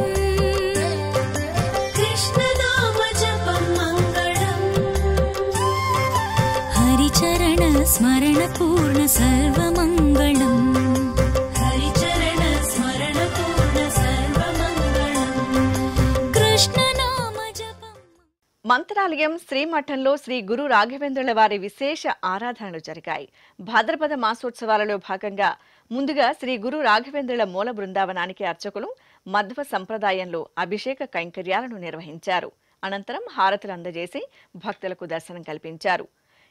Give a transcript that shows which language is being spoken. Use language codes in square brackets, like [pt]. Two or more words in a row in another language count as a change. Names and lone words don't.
[sa] कृष्णनाम जपं मङ्गलम्, हरिचरण स्मरण पूर्ण सर्वमङ्गलम्, हरिचरण स्मरण पूर्ण सर्वमङ्गलम्, कृष्णनाम जपं. [te] మంత్రాలయం శ్రీమఠంలో శ్రీ గురు రాఘవేంద్రుల వారి విశేష ఆరాధనలు జరిగాయి. భాద్రపద మాసోత్సవాలలో భాగంగా ముందుగా శ్రీ గురు రాఘవేంద్రుల మూల బృందావనానికి అర్చకులు మధ్వ సంప్రదాయంలో అభిషేక కైంకర్యాలను నిర్వహించారు. అనంతరం హారతులు అందజేసి భక్తులకు దర్శనం కల్పించారు.